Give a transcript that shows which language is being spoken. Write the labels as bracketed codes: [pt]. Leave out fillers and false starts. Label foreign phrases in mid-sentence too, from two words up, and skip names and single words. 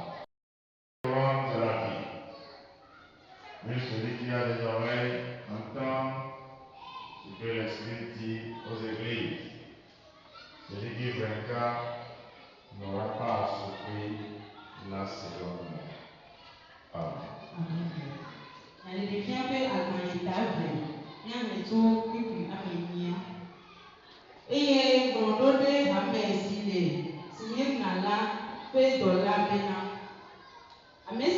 [fr] De la vie. Mais celui qui a des oreilles entend ce que l'Esprit dit aux églises. Celui qui vaincra n'aura pas à souffrir la seconde mort. Amen. [ee] Eye gbɔɖoɖe hame si le Smyrna la ƒe dɔla bena, ame si